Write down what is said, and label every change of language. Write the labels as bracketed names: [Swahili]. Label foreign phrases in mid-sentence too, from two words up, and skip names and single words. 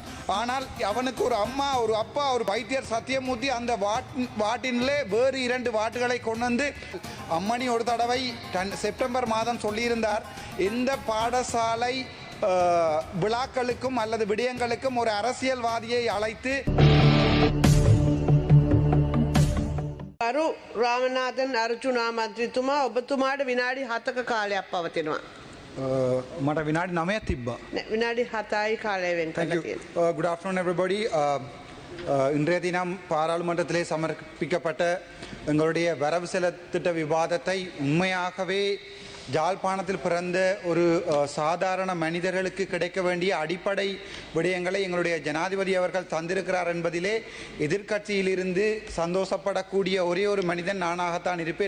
[Tamil] ஆனால் அவனுக்கு ஒரு அம்மா, ஒரு அப்பா, ஒரு வைத்தியர் சத்தியமூர்த்தி அந்த வாட்டினிலே வேறு 2 வாட்டுகளை கொண்டு வந்து அம்மணி ஒரு தடவை செப்டம்பர் மாதம் சொல்லியிருந்தார், இந்த பாடசாலை விழாக்களுக்கும் அல்லது விடயங்களுக்கும் ஒரு அரசியல்வாதியை அழைத்து [Sinhala] අරු රාමනාථන් අර්ජුනා මන්ත්‍රීතුමා ඔබතුමාට විනාඩි 7ක කාලයක් පවතිනවා. මට විනාඩි 9ක් තිබ්බා. විනාඩි 7යි කාලය වෙන් කරලා තියෙනවා. [English] Good afternoon everybody. [Tamil] இன்றைய தினம் பாராளுமன்றத்திலே சமர்ப்பிக்கப்பட்ட எங்களுடைய வரவு செலத்திட்ட விவாதத்தை உண்மையாகவே ஜாழ்ப்பாணத்தில் பிறந்த ஒரு சாதாரண மனிதர்களுக்கு கிடைக்க வேண்டிய அடிப்படை விடயங்களை எங்களுடைய ஜனாதிபதி அவர்கள் தந்திருக்கிறார் என்பதிலே எதிர்க்கட்சியிலிருந்து சந்தோஷப்படக்கூடிய ஒரே ஒரு மனிதன் நானாகத்தான் இருப்பேன்.